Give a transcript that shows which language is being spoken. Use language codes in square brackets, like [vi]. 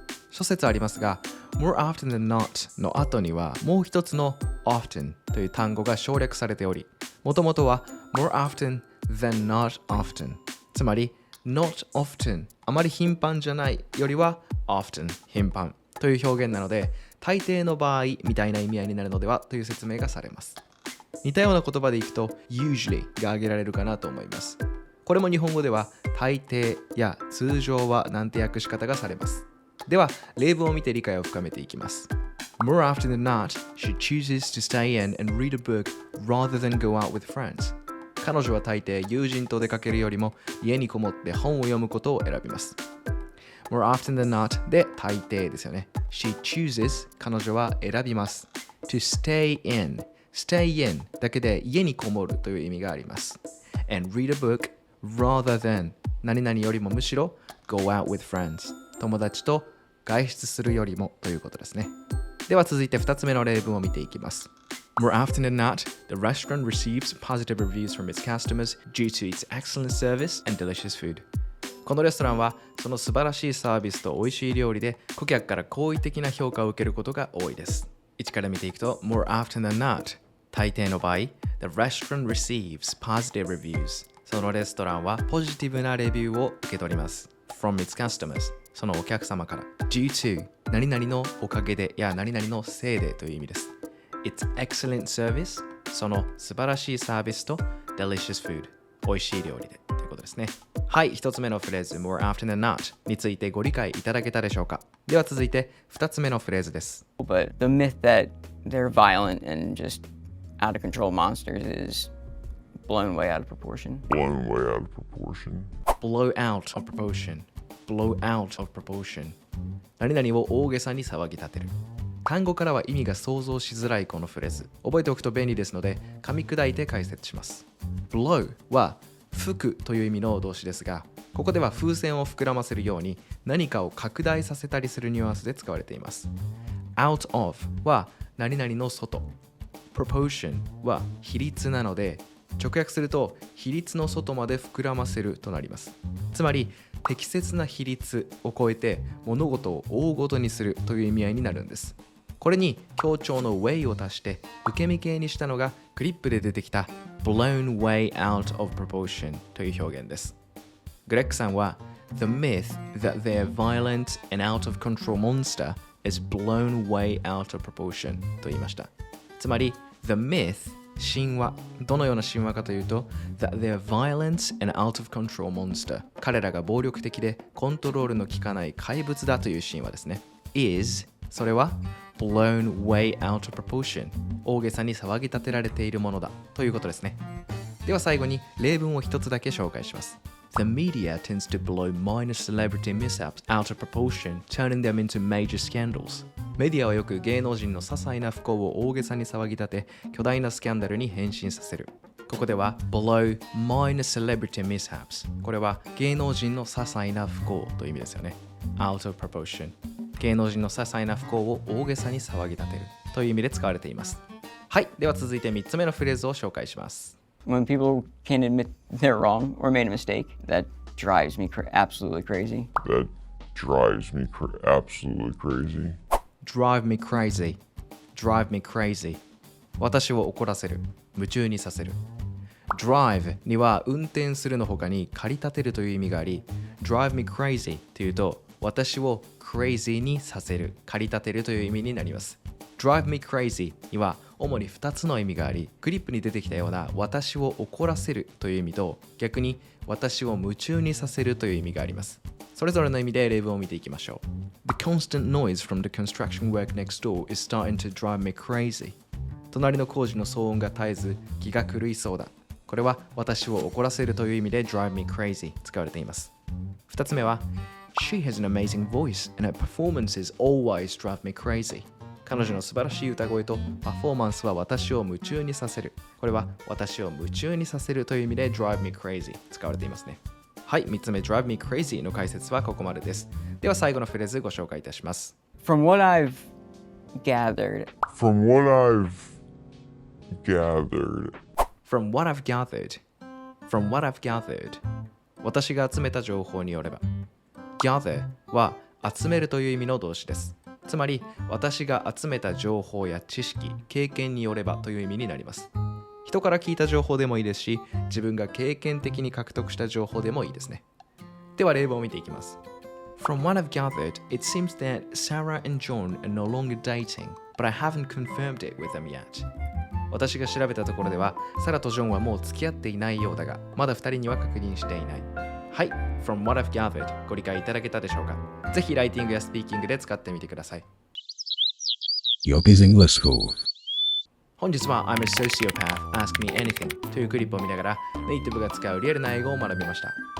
[ja] 諸説ありますが、more often than not の後にはもう一つの often という単語が省略されており、もともとは [en] more often than not often、 [ja] つまり [en] not often [ja] あまり頻繁じゃないよりは often 頻繁という表現なので、大抵の場合みたいな意味合いになるのではという説明がされます。似たような言葉でいくと usually が挙げられるかなと思います。これも日本語では大抵や通常はなんて訳し方がされます。では例文を見て理解を深めていきます。 [en] More often than not, she chooses to stay in and read a book rather than go out with friends. [ja] 彼女は大抵友人と出かけるよりも家にこもって本を読むことを選びます。 [en] More often than not [ja] で大抵ですよね。 [en] She chooses [ja] 彼女は選びます。 [en] To stay in、stay in [ja] だけで家にこもるという意味があります。 [en] And read a book rather than [ja] 何々よりもむしろ [en] go out with friends [ja] 友達と外出するよりもということですね。では続いて2つ目の例文を見ていきます。 [en] More often than not, the restaurant receives positive reviews from its customers due to its excellent service and delicious food. [ja] このレストランはその素晴らしいサービスと美味しい料理で顧客から好意的な評価を受けることが多いです。 1から見ていくと [en] More often than not [ja] 大抵の場合 [en] The restaurant receives positive reviews [ja] そのレストランはポジティブなレビューを受け取ります [en] From its customers [ja] そのお客様から [en] Due to [ja] 何々のおかげでや何々のせいでという意味です [en] It's excellent service [ja] その素晴らしいサービスと [en] Delicious food [ja] 美味しい料理でということですね。はい、一つ目のフレーズ [en] More often than not [ja] についてご理解いただけたでしょうか。では続いて2つ目のフレーズです。 [en] But the myth that they're violent and just out of control monsters is blown way out of proportion. Blown way out of proportion. Blow out of proportion. Blow out of proportion. [ja] 何々を大げさに騒ぎ立てる。単語からは意味が想像しづらいこのフレーズ。覚えておくと便利ですので、噛み砕いて解説します。Blow は吹くという意味の動詞ですが、ここでは風船を膨らませるように何かを拡大させたりするニュアンスで使われています。 [en] Out of [ja] は何々の外。Proportion は比率なので、直訳すると比率の外まで膨らませるとなります。つまり適切な比率を超えて物事を大ごとにするという意味合いになるんです。これに強調の way を足して受け身形にしたのがクリップで出てきた [en] blown way out of proportion [ja] という表現です。グレッグさんは [en] The myth that their violent and out of control monster is blown way out of proportion [ja] と言いました。つまり [en] The myth [ja] 神話どのような神話かというと [en] that their violent and out of control monster [ja] 彼らが暴力的でコントロールの効かない怪物だという神話ですね is それは [en] blown way out of proportion [ja] 大げさに騒ぎ立てられているものだということですね。では最後に例文を一つだけ紹介します。 The media tends to blow minor celebrity mishaps out of proportion, turning them into major scandals. メディアはよく芸能人の些細な不幸を大げさに騒ぎ立て巨大なスキャンダルに変身させる。ここでは [en] blow minor celebrity mishaps [ja] これは芸能人の些細な不幸という意味ですよね。 [en] out of proportion [ja] 芸能人の些細な不幸を大げさに騒ぎ立てるという意味で使われています。はい、では続いて3つ目のフレーズを紹介します。 [en] When people can't admit they're wrong or made a mistake, that drives me absolutely crazy. That drives me absolutely crazy. Drive me crazy. Drive me crazy. [ja] 私を怒らせる。夢中にさせる。 Drive には運転するの他に駆り立てるという意味があり、 [en] Drive me crazy [ja] というと私を crazy にさせる、駆り立てるという意味になります。 [en] Drive me crazy [ja] には主に2つの意味があり、クリップに出てきたような私を怒らせるという意味と逆に私を夢中にさせるという意味があります。それぞれの意味で例文を見ていきましょう。 [en] The constant noise from the construction work next door is starting to drive me crazy. [ja] 隣の工事の騒音が絶えず気が狂いそうだ。これは私を怒らせるという意味で [en] drive me crazy [ja] 使われています。 2つ目は [en] She has an amazing voice and her performances always drive me crazy。 [ja] 彼女の素晴らしい歌声とパフォーマンスは私を夢中にさせる。これは私を夢中にさせるという意味で [en] drive me crazy [ja] 使われていますね。はい、3つ目 [en] drive me crazy [ja] の解説はここまでです。では最後のフレーズご紹介いたします。 [en] From what I've gathered, From what I've gathered, From what I've gathered From what I've gathered [ja] 私が集めた情報によれば [en] Gather [ja] は集めるという意味の動詞です。つまり私が集めた情報や知識、経験によればという意味になります。人から聞いた情報でもいいですし、自分が経験的に獲得した情報でもいいですね。では例文を見ていきます。 [en] From what I've gathered, it seems that Sarah and John are no longer dating, but I haven't confirmed it with them yet. [ja] 私が調べたところでは、サラとジョンはもう付き合っていないようだが、まだ2人には確認していない。はい、 [en] From what I've gathered [ja] ご理解いただけたでしょうか。ぜひライティングやスピーキングで使ってみてください。 [en] Yopi's English School。 [ja] 本日は I'm a Sociopath, Ask Me Anything というクリップを見ながらネイティブが使うリアルな英語を学びました。